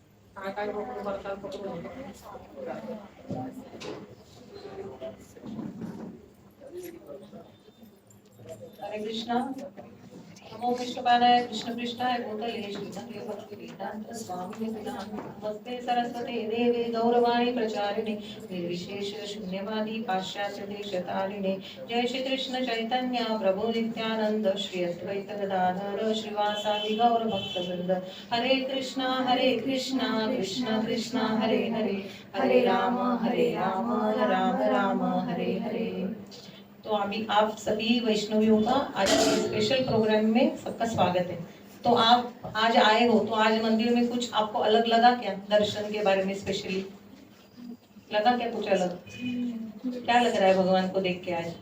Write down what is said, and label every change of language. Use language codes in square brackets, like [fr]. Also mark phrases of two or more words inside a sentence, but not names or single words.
[mr] काय पकडून भरताल पकडून [sa] हरे कृष्णा नमो विष्णुपादाय कृष्ण कृष्णाय भूतले श्रीमते भक्ति वेदांत स्वामी नमस्ते सरस्वते देवे गौरवाणी प्रचारिणे निर्विशेष शून्यवादी पाश्चात्य देशतारिणे जय श्री कृष्ण चैतन्य प्रभु नित्यानंद श्री अद्वैत गदाधर श्रीवासादि गौर भक्तवृंद हरे कृष्णा कृष्ण कृष्णा हरे हरे हरे राम राम राम हरे हरे। [hi] तो अभी आप सभी वैष्णवियों का आज के [en] special program [hi] में सबका स्वागत है। तो आप आज आए हो तो आज मंदिर में कुछ आपको अलग लगा क्या? दर्शन के बारे में स्पेशली लगा क्या कुछ अलग? क्या लग रहा है भगवान को देख के आज?